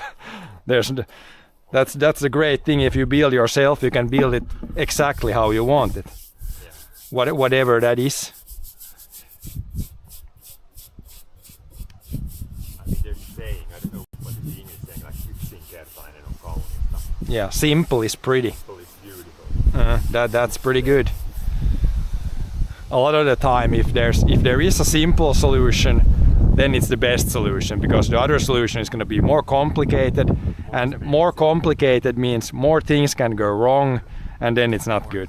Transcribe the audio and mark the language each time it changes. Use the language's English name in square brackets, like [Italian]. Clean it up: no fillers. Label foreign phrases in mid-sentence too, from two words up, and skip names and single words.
[English] That's the great thing. If you build yourself, you can build it exactly how you want it. Yeah. Whatever that is. I mean, there's a saying, I don't know what the thing is saying, like [Finnish] yksinkertainen on kaunista. [English] Yeah, simple is pretty. Simple is beautiful. That's pretty good. A lot of the time, if there is a simple solution, then it's the best solution, because the other solution is going to be more complicated, and more complicated means more things can go wrong, and then it's not good.